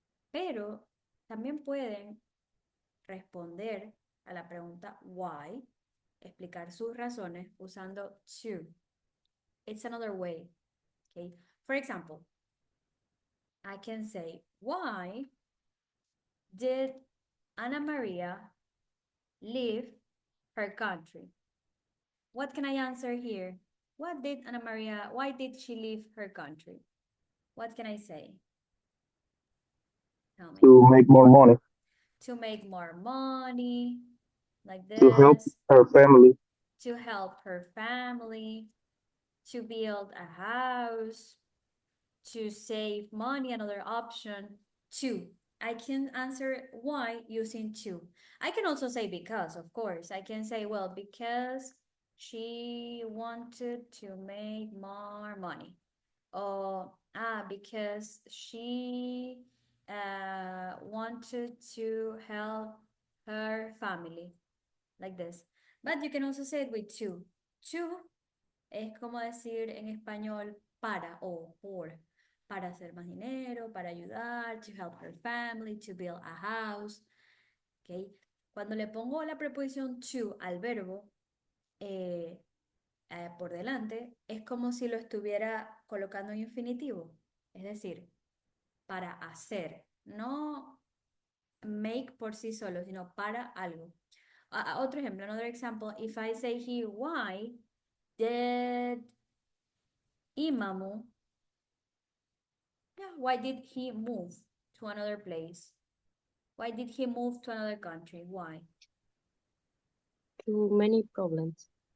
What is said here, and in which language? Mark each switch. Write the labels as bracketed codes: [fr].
[es] Pero también pueden responder a la pregunta why, explicar sus razones usando to. [en] It's another way, okay? For example, I can say, why did Ana Maria leave her country? What can I answer here? Why did she leave her country? What can I say? Tell me. To make more money, To make more money, like to help this, her family, to help her family, to build a house, to save money, another option, to. I can answer why using to. I can also say because, of course. I can say, well, because she wanted to make more money. Or, because she wanted to help her family, like this. But you can also say it with to. [es] To es como decir en español para o por. Para hacer más dinero, para ayudar, [en] to help her family, to build a house. Okay. [es] Cuando le pongo la preposición to al verbo por delante, es como si lo estuviera colocando en infinitivo. Es decir, para hacer. No make por sí solo, sino para algo. Otro ejemplo, [en] another example. If I say here, why did Imamu, why did he move to another place? Why did he move to another country? Why? Too many problems.